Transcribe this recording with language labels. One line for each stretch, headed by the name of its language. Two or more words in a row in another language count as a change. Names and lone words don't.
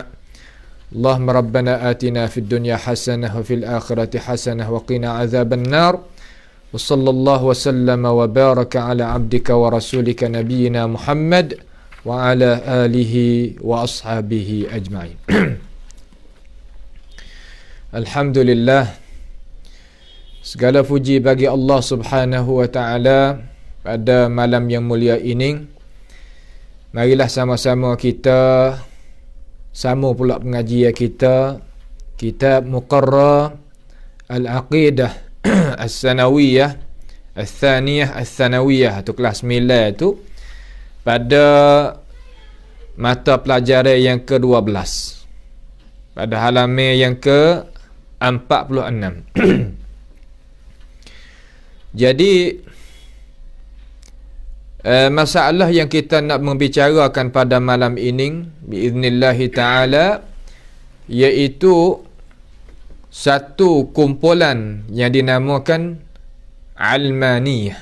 Arabic: اللهم ربنا آتنا في الدنيا حسنة وفي الآخرة حسنة وقنا عذاب النار. وصلى الله وسلم وبارك على عبدك ورسولك نبينا محمد وعلى آله وأصحابه أجمعين.
Malay: Alhamdulillah, segala puji bagi Allah Subhanahu wa taala pada malam yang mulia ini. Marilah sama-sama kita sama pula pengajian kita, kitab Muqarrar Al-Aqidah As-Sanawiyah Al-Thaniyah Al-Thanawiyah tu kelas 9 tu, pada mata pelajaran yang ke-12 pada halaman yang ke-46. Jadi masalah yang kita nak membicarakan pada malam ini
Arabic: بإذن الله تعالى,
Malay: iaitu satu kumpulan yang dinamakan Almaniyah.